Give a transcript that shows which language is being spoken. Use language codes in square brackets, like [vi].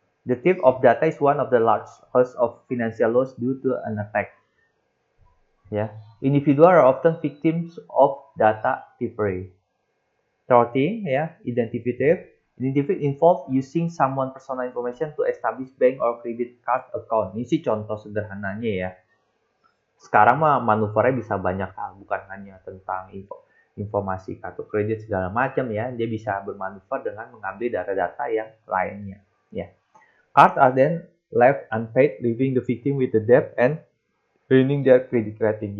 [en] The theft of data is one of the largest cause of financial loss due to an attack. Ya, individuals are often victims of data thievery. Thwarting, ya, identity theft. Identity involve using someone personal information to establish bank or credit card account. [id] Ini sih contoh sederhananya ya. Sekarang mah manuvernya bisa banyak hal, bukan hanya tentang informasi kartu kredit segala macam ya. Dia bisa bermanuver dengan mengambil data-data yang lainnya. Ya. [en] Cards are then left unpaid, leaving the victim with the debt and ruining their credit rating.